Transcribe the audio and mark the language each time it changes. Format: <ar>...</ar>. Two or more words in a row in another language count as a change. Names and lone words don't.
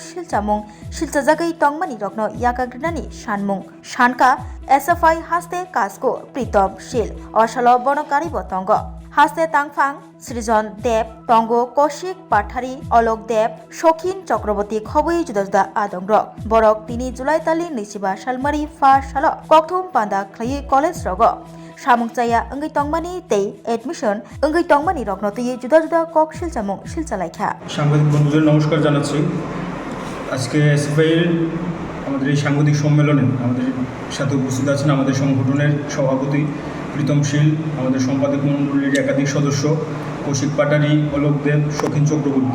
<trp>silchamung silchajagai tongmani rokno yakagrinani sanmung sanka SFI haste kasko pritom sil osalo bonokari botongo haste tangphang srijon deb tongo koshik pathari olok deb shokhin chakraborty khobui juda juda adongrok borok 3 July tali 2025 salmari first salo kokthum panda khlai college rogo samungchaya ongoi tongmani tei admission ongoi tongmani rokno tei juda juda kok silchamung silchalaikha</trp> <bn>সাংবাদিক বন্ধুদের নমস্কার জানাচ্ছি। আজকে এসএফআই এর আমাদের এই সাংবাদিক সম্মেলনে আমাদের সাথে উপস্থিত আছেন আমাদের সংগঠনের সভাপতি প্রীতম শীল, আমাদের সম্পাদক মণ্ডলীর একাধিক সদস্য কৌশিক পাটারি, অলোক দেব, শৌখিন চক্রবর্তী।</bn>